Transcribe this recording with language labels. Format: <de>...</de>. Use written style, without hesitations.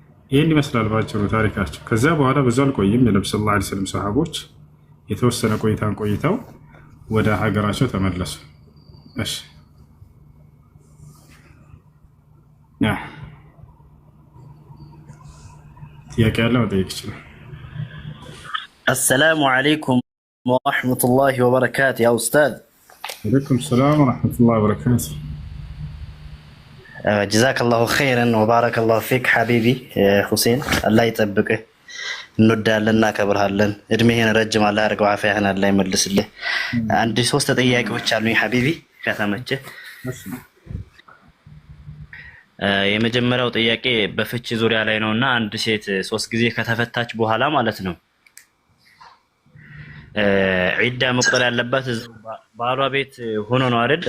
<am>ይህን ይመስላል ባጭሩ ታሪካቸው። ከዚያ በኋላ ብዙ አልቆይም። የነብዩ ሰለላሁ ዐለይሂ ወሰለም ሰሃቦች የተወሰነ ቆይታን ቆይተው ወደ ሀገራቸው ተመለሱ። እሺ ጥያቄ ያለ መጠየቅ ይችላል።</am> <ar>السلام عليكم ورحمة الله وبركاته يا أستاذ. عليكم السلام ورحمة الله وبركاته. جزاك الله خيرا وبارك الله فيك حبيبي حسين. الله يطبقه</ar> <am>እንወዳለንና ከብርሃለን እድሜህን ረጅም አላህ ያርገው አፍያህን አላህ ይመልስልህ። አንድ ሶስት ጥያቄዎች አሉኝ ሐቢቢ ከተመቸ። የመጀመሪያው ጥያቄ በፍቺ ዙሪያ ላይ ነውና አንድ ሴት 3 ጊዜ ከተፈታች በኋላ ማለት ነው ዒዳ መቁጠር ያለባት ባሏ ቤት ሆኖ ነው አይደል?</am>